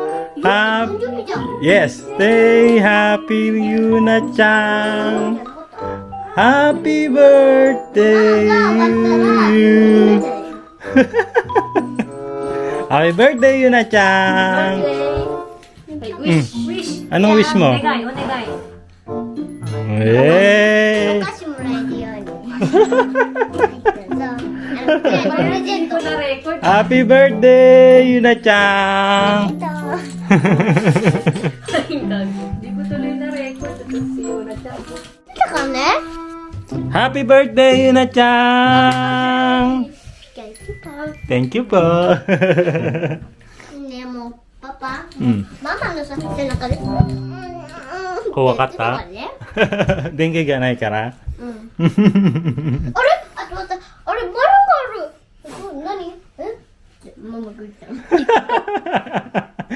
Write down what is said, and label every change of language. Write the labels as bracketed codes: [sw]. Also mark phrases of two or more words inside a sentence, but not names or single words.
[en] Yes, stay happy, Yuna-chan. Happy birthday to you. Happy birthday, Yuna-chan. Wish! [tl] Anong wish mo? [ja] お願い、お願い。 Yay! お菓子もらえるように。プレゼントのレコード。 [en] Happy birthday, Yuna-chan! [tl] Hindi ko tuloy na record ito si Yuna-chan. [en] Happy birthday, Yuna-chan! Thank you po. [ja] ね、もうパパパ、うん。ママのさ、背中で、怖かったって言ってたからね。電源がないから。うん。あれあと待って、あれ、丸がある。これ何ママが言ったの。